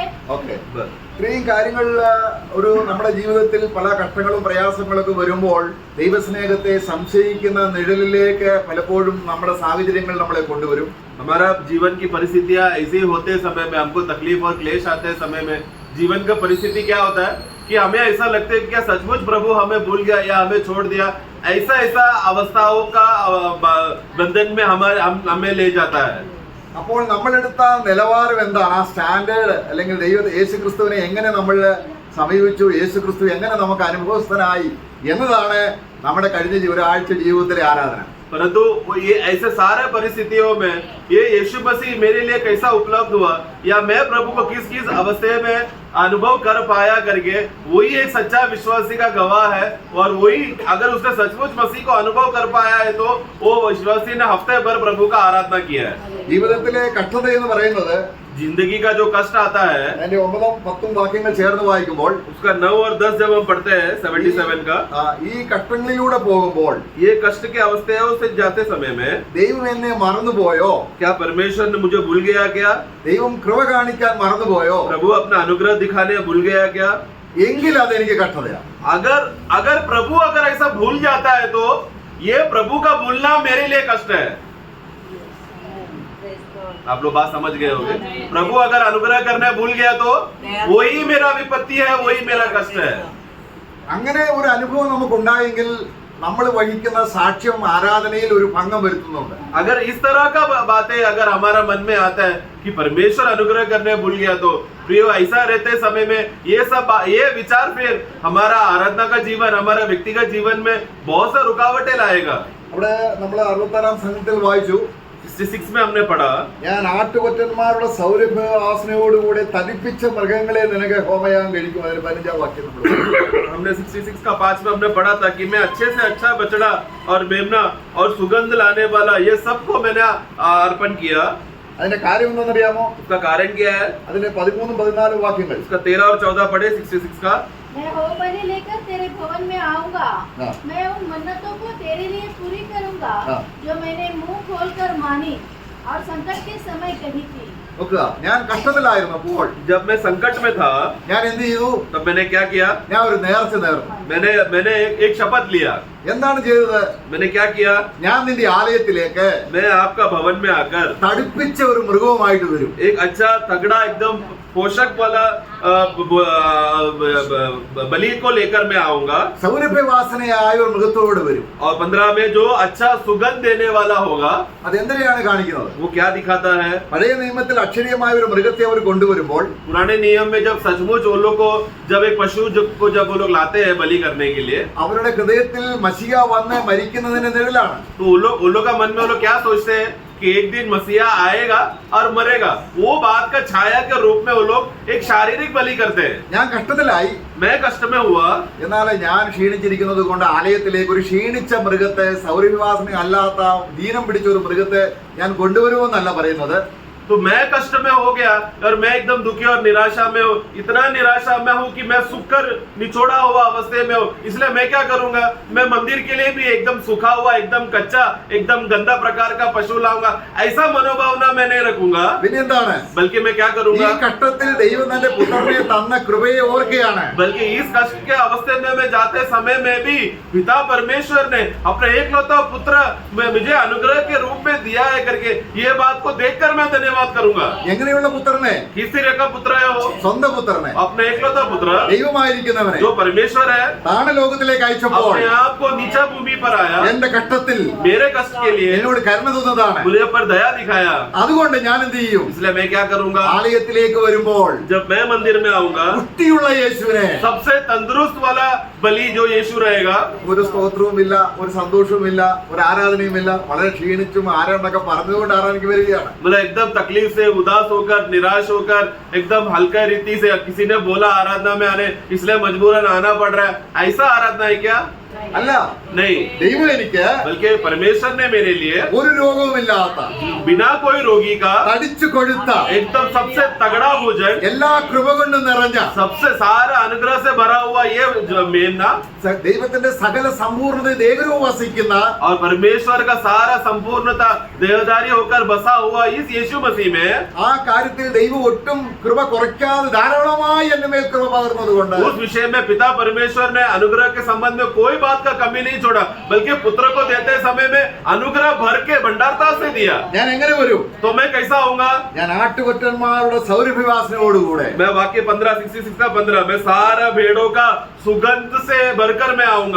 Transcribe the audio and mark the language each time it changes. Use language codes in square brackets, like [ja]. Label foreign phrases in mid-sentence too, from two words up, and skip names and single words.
[ml] ഓക്കെ, ഇത്രയും കാര്യങ്ങൾ ഒരു നമ്മുടെ ജീവിതത്തിൽ പല ഘട്ടങ്ങളും പ്രയാസങ്ങളൊക്കെ വരുമ്പോൾ ദൈവസ്നേഹത്തെ സംശയിക്കുന്ന നിഴലിലേക്ക് പലപ്പോഴും നമ്മുടെ സാഹചര്യങ്ങൾ നമ്മളെ കൊണ്ടുവരും. [hi] हमारा जीवन की परिस्थितियां ऐसे होते समय में हमको तकलीफ और क्लेश आते समय में जीवन का परिस्थिति क्या होता है कि हमें ऐसा लगता है कि क्या सचमुच प्रभु हमें भूल गया या हमें छोड़ दिया। ऐसा अवस्थाओं का बंधन में हमें ले जाता है। [ml] അപ്പോൾ നമ്മളെടുത്ത നിലവാരം എന്താണ്, ആ സ്റ്റാൻഡേർഡ് അല്ലെങ്കിൽ യേശു ക്രിസ്തുവിനെ എങ്ങനെ നമ്മൾ സമീപിച്ചു, യേശു ക്രിസ്തു എങ്ങനെ നമുക്ക് അനുഭവസ്ഥനായി എന്നതാണ് നമ്മുടെ കഴിഞ്ഞ ഒരാഴ്ച ജീവിതത്തിലെ ആരാധന. [hi] परंतु ये ऐसे सारे परिस्थितियों में ये यीशु मसीह मेरे लिए कैसा उपलब्ध हुआ या मैं प्रभु को किस किस अवस्था में अनुभव कर पाया करके वही एक सच्चा विश्वासी का गवाह है। और वही अगर उसने सचमुच मसीह को अनुभव कर पाया है तो वो विश्वासी ने हफ्ते भर प्रभु का आराधना किया है। [ml] ജീവിതത്തിലെ കഷ്ടത എന്ന് പറയുന്നത് [hi] जिंदगी का जो कष्ट आता है, [ml] അതിന്റെ 9-10 വാക്യങ്ങൾ ചേർന്ന് വായിക്കുമ്പോൾ [hi] उसका 9 और 10 जब हम पढ़ते हैं 77 का, [ml] ഈ ഘട്ടങ്ങളിലൂടെ പോകുമ്പോൾ [hi] ये कष्ट की अवस्थाओं से जाते समय में [ml] ദൈവം എന്നെ മറന്നുപോയോ, [hi] क्या परमेश्वर ने मुझे भूल गया क्या, [ml] ദൈവം കൃപ കാണിക്കാൻ മറന്നുപോയോ, [hi] प्रभु अपना अनुग्रह दिखाने भूल गया क्या, [ml] എങ്കിൽ അതെനിക്ക് കഷ്ടതയാണ്. [hi] अगर प्रभु अगर ऐसा भूल जाता है तो ये प्रभु का भूलना मेरे लिए कष्ट है। आप लोग बात समझ गए होंगे। प्रभु अगर अनुग्रह करना भूल गया तो वही मेरा विपत्ति है, वही मेरा कष्ट है। [ml] അങ്ങനെ ഒരു അനുഭവം നമുക്കുണ്ടായെങ്കിൽ നമ്മൾ വഹിക്കുന്ന സാക്ഷ്യം ആരാധനയിൽ ഒരു ഭംഗം വരുത്തുന്നുണ്ട്. [hi] अगर इस तरह का बातें अगर हमारा मन में आता है कि परमेश्वर अनुग्रह करने भूल गया तो प्रियो ऐसा रहते समय में ये विचार फिर हमारा आराधना का जीवन, हमारा व्यक्तिगत जीवन में बहुत सा रुकावटें लाएगा। [ml] അവിടെ നമ്മൾ 66 സംഘത്തിൽ വായിച്ചു, [hi] 66 में हमने पढ़ा, [ml] ഞാൻ ആട്ടുകൊറ്റന്മാരുടെ സൗരഭ്യവാസനയോടുകൂടെ തടിപ്പിച്ച മൃഗങ്ങളെ നിനക്ക് ഹോമയാഗം കഴിക്കും. അതിന് 15 വാക്യം [hi] हमने 66 का 5 में हमने पढ़ा था कि मैं अच्छे से अच्छा बछड़ा और मेमना और सुगंध लाने वाला ये सबको मैंने अर्पण किया। [ml] അതിന്റെ കാര്യം എന്താണെന്നറിയാമോ? [hi] उसका कारण क्या है? [ml] അതിന്റെ 13-14 വാക്യങ്ങൾ. [hi] उसका 13 और 14 पढ़े 66 का। मैं होम बलि लेकर तेरे भवन में आऊंगा, मैं उन मन्नतों को तेरे लिए पूरी करूंगा जो मैंने मुंह खोलकर मानी और संकट के समय कही थी। [ml] നോക്കുക, ഞാൻ കഷ്ടത്തിലായിരുന്നപ്പോൾ [hi] जब मैं संकट में था [ml] ഞാൻ എന്ത് ചെയ്തു? [hi] तब मैंने क्या किया? [ml] ഞാൻ ഒരു നേർച്ച നേർന്നു. [hi] मैंने एक शपथ लिया। [ml] എന്താണ് ചെയ്തത്? [hi] मैंने क्या किया? [ml] ഞാൻ നിന്റെ ആലയത്തിലേക്ക് [hi] मैं आपका भवन में आकर [ml] തടിപ്പിച്ച ഒരു മൃഗവുമായിട്ട് വരും. [hi] एक अच्छा तगड़ा एकदम पोषक वाला बलि को लेकर मैं आऊंगा, [ml] സൗരഭ്യവാസനയായ ഒരു മൃഗത്തോട് വരും. [hi] और 15 में जो अच्छा सुगंध देने वाला होगा, [ml] അതെന്തിനെയാണ് കാണിക്കുന്നത്? [hi] वो क्या दिखाता है? [ml] പഴയ നിയമത്തിൽ അക്ഷരീയമായ ഒരു മൃഗത്തെ അവർ കൊണ്ടുവരുമ്പോൾ [hi] पुराने नियम में जब सचमुच वो लोग को जब एक पशु को जब वो लोग लाते हैं बलि करने के लिए, [ml] അവരുടെ ഹൃദയത്തിൽ മശിഹ വന്ന് മരിക്കുന്നതിന്റെ നിഴലാണ്. [hi] तो उन लोग का मन में वो लोग क्या सोचते हैं कि एक दिन मसीहा आएगा और मरेगा. वो बात का छाया के रूप में वो लोग एक शारीरिक बलि करते हैं. [ml] ഞാൻ കഷ്ടത്തിലായി, [hi] मैं कष्ट में हुआ, [ml] എന്നാൽ ഞാൻ ക്ഷീണിച്ചിരിക്കുന്നത് കൊണ്ട് ആലയത്തിലേക്ക് ഒരു ക്ഷീണിച്ച മൃഗത്തെ, സൗരഭ്യവാസന അല്ലാത്ത ദീനം പിടിച്ച ഒരു മൃഗത്തെ ഞാൻ കൊണ്ടുവരുമെന്നല്ല പറയുന്നത്. [hi] तो मैं कष्ट में हो गया और मैं एकदम दुखी और निराशा में हूँ, इतना निराशा में हूँ कि मैं सूख कर निचोड़ा हुआ अवस्था में हूँ. इसलिए मैं क्या करूंगा, मैं मंदिर के लिए भी एकदम सूखा हुआ, एकदम कच्चा, एकदम गंदा प्रकार का पशु लाऊंगा, ऐसा मनोभावना मैं नहीं रखूंगा. [ml] പിന്നെന്താണ്? [hi] बल्कि मैं क्या [ml] ഈ [hi] करूंगा, [ml] കഷ്ടത്തിൽ ദൈവം തന്റെ പുത്രനെ തന്ന കൃപയെ ഓർക്കുകയാണ്. [hi] बल्कि इस कष्ट के अवस्थे में मैं जाते समय में भी पिता परमेश्वर ने अपने एकलौता पुत्र मुझे अनुग्रह के रूप में दिया है करके ये बात को देखकर मैं धन्यवाद करूंगा. [ml] എങ്ങനെയുള്ള പുത്രനെ? [hi] किस तरह का पुत्र है वो? [ml] സ്വന്തം പുത്രനെ, [hi] अपने एकलौता पुत्र [ml] ദൈവമായിരിക്കുന്നവനെ [hi] जो परमेश्वर है, [ml] താണലോകത്തിലേക്ക് അയച്ചപ്പോൾ [hi] अपने आप को नीचा भूमि पर आया, [ml] എന്റെ കഷ്ടത്തിൽ [hi] मेरे कष्ट के लिए [ml] എന്നോട് കരുണ തോന്നുന്നതാണ്. [hi] मुझे पर दया दिखाया. [ml] അതുകൊണ്ട് ഞാൻ എന്ത് ചെയ്യും? [hi] इसलिए मैं क्या करूंगा, [ml] ആലയത്തിലേക്ക് വരുമ്പോൾ [hi] जब मैं मंदिर में आऊंगा, [ml] പുഷ്ടിയുള്ള യേശുവിനെ, [hi] सबसे तंदुरुस्त वाला बलि जो यीशु रहेगा, [ml] ഒരു സ്തോത്രവുമില്ല, ഒരു സന്തോഷവുമില്ല, ഒരു ആരാധനയുമില്ല, വളരെ ക്ഷീണിച്ചും ആരാധനയൊക്കെ പറഞ്ഞുകൊണ്ട് ആരാധനയ്ക്ക് വരികയാണ്. [hi] मतलब एकदम तकलीफ से, उदास होकर, निराश होकर, एकदम हल्का रीति से किसी ने बोला आराधना में आने, इसलिए मजबूरन आना पड़ रहा है, ऐसा आराधना है क्या? [ml] അല്ല, [hi] नहीं, [ml] ദൈവം എനിക്ക് [hi] बल्कि परमेश्वर ने मेरे लिए [ml] ഒരു രോഗവുമില്ലാത്ത, [hi] बिना कोई रोगी का [ml] തടിച്ചു കൊഴുത്ത, [hi] एकदम सबसे तगड़ा भोजन, [ml] എല്ലാ കൃപ കൊണ്ടും നിറഞ്ഞ, [hi] सबसे सारा अनुग्रह से भरा हुआ ये जो मेमना [ml] ദൈവത്തിന്റെ സകല സമ്പൂർണ്ണത ദൈവവും വസിക്കുന്ന [hi] और परमेश्वर का सारा संपूर्णता देहधारी होकर बसा हुआ इस यीशु मसीह में, [ml] ആ കാര്യത്തിൽ ദൈവം ഒട്ടും കൃപ കുറയ്ക്കാതെ ധാരാളമായി എന്റെ മേൽ കൃപ പകർന്നതുകൊണ്ട് [hi] उस विषय में पिता परमेश्वर ने अनुग्रह के संबंध में कोई बात का कमी नहीं छोड़ा, बल्कि पुत्र को देते समय में अनुग्रह भर के भंडारता से दिया. [ml] ഞാൻ എങ്ങനെ വരും? [hi] तो मैं कैसा आऊंगा, [ml] ഞാൻ ആട്ടുകൊറ്റന്മാരുടെ സൗരഭ്യവാസനയോടുകൂടെ, [hi] मैं वाक्य 15:66 का 15 मैं सारा भेड़ों का सुगंध से भरकर मैं आऊंगा.